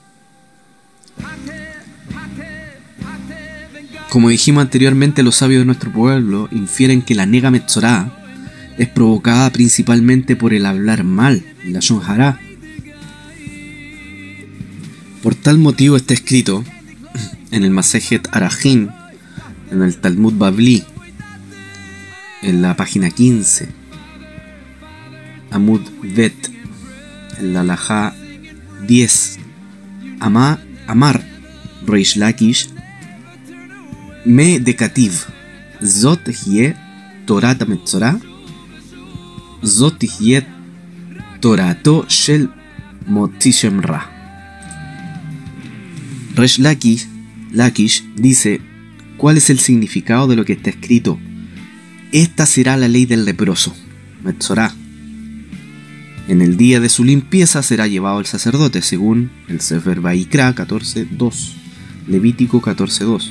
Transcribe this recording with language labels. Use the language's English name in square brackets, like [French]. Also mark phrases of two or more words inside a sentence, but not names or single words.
[Spanish] Como dijimos anteriormente, los sabios de nuestro pueblo infieren que la [Hebrew] נגע מצורע [Spanish] es provocada principalmente por el hablar mal, la [Hebrew] לשון הרע. [Spanish] Por tal motivo está escrito en el Masejet Arajim, en el Talmud Bavli, en la página 15, [Hebrew] עמוד ב, [Spanish] en la Halajá 10, [Hebrew] אמר ריש לקיש, מאי דכתיב, זאת תהיה תורת המצורע, זאת תהיה תורתו של מוציא רע. [Spanish] Reish Lakish dice: ¿cuál es el significado de lo que está escrito? Esta será la ley del leproso, Metzorá. En el día de su limpieza será llevado el sacerdote, según el Sefer Vaikra 14.2, Levítico 14.2.